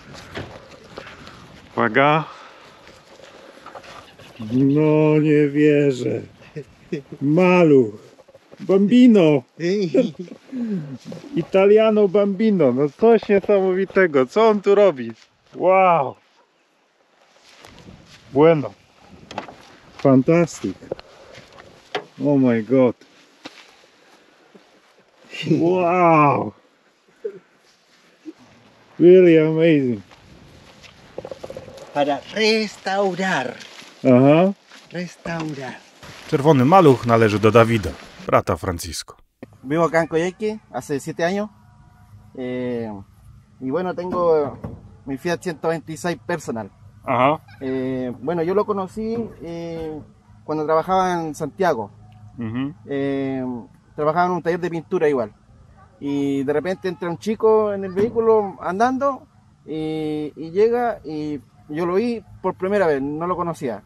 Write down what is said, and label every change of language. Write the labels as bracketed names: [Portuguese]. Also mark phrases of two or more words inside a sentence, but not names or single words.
[Polish] Uwaga. No nie wierzę. Maluch. Bambino. [Italian] Italiano Bambino. [Polish] No coś niesamowitego. Co on tu robi? [Spanish] Wow. Bueno. [English] Fantastic. Oh my god. Wow. Really amazing. [Spanish] Para restaurar. Aha. Restaurar. [Polish] Czerwony maluch należy do Dawida, brata Francisco. [Spanish] Vivo acá en Coyhaique hace 7 años. Y bueno, tengo mi Fiat 126 personal. Aha. Bueno, yo lo conocí cuando trabajaba en Santiago. Mhm. Trabajaba en un taller de pintura igual. Y de repente entra un chico en el vehículo andando y llega y yo lo vi por primera vez, no lo conocía.